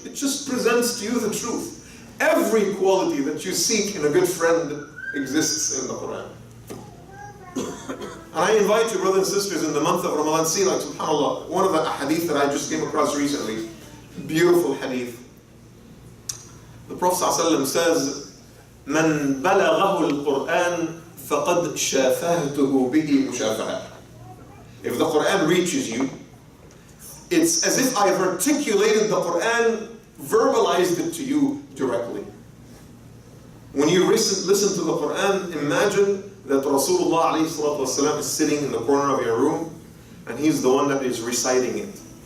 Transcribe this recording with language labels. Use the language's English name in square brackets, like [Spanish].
[English] It just presents to you the truth. Every quality that you seek in a good friend exists in the Quran. And I invite you, brothers and sisters, in the month of Ramadan, see, like, subhanAllah, one of the hadith that I just came across recently, beautiful hadith. The Prophet ﷺ says, [Arabic] مَنْ بَلَغَهُ الْقُرْآنِ فَقَدْ شَافَهْتُهُ بِهِ مُشَافَهَةً. [English] If the Quran reaches you, it's as if I've articulated the Quran, verbalized it to you directly. When you listen to the Quran, imagine that Rasulullah ﷺ is sitting in the corner of your room, and he's the one that is reciting it.